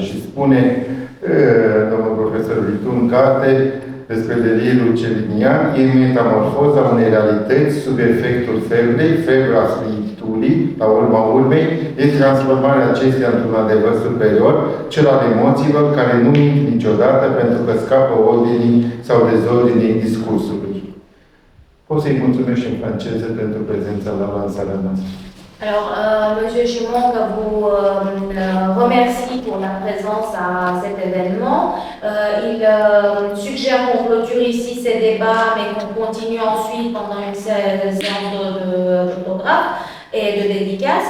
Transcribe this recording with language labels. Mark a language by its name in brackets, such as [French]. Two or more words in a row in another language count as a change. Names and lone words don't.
[Romanian] Și spune domnul profesor Vitu în carte despre delirul celinian, e metamorfoza unei realități sub efectul febrei, febra spiriturii, la urma urmei, este transformarea acesteia într-un adevăr superior, cel al emoțiilor care nu mint niciodată pentru că scapă ordinii sau dezordinii discursului. Pot să-i mulțumesc și în franceză pentru prezența la lansarea noastră. [French] Alors, Monsieur Chimong vous remercie pour la présence à cet événement. Il suggère qu'on clôture ici ces débats, mais qu'on continue ensuite pendant une séance d'autographes et de dédicaces.